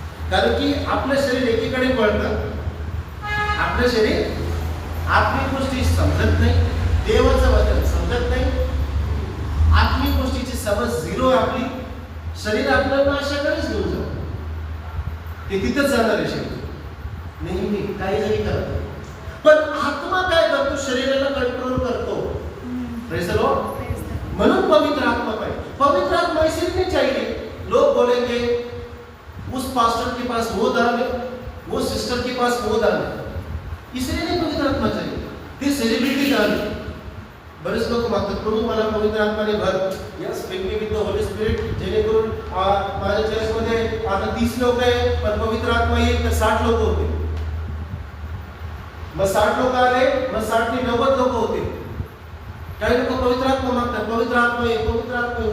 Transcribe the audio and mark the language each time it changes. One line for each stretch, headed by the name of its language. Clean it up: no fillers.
Marathi: कारण की आपलं शरीर एकीकडे पळतं. आपलं शरीर आत्मिक गोष्टी समजत नाही, देवाचं वचन समजत नाही, आत्मिक गोष्टीची समज 0 आपली. शरीर आपल्याला नाशाकडेच घेऊन जातं. ते तिथंच जाणार आहे शरीर नेहमी, काही जरी करत. पण आत्मा काय करतो? शरीराला कंट्रोल करतो.
English: Praise the Lord.
Marathi: म्हणून पवित्र आत्मा पाहिजे.
Hindi: पवित्र आत्मा इसलिए नहीं चाहिए. लोग बोलेंगे उस पास्टर के पास वो दान है, वो सिस्टर के पास वो दान है, इसलिए नहीं पवित्र आत्मा चाहिए.
Marathi: ते सेलिब्रिटी दान है. बरेच लोक मागतात प्रभू मला पवित्र आत्माने भर.
English: Yes, fill me with the Holy Spirit.
Marathi: जेणेकरून माझ्या चर्चमध्ये आता 30 लोक आहे, पण पवित्र आत्मा येईल तर 60 लोक होते. मग 60 लोक आले, मग 60 ने 90 लोक होते. काही लोक पवित्र आत्मा मागतात, पवित्र आत्मा ये, पवित्र आत्मा ये.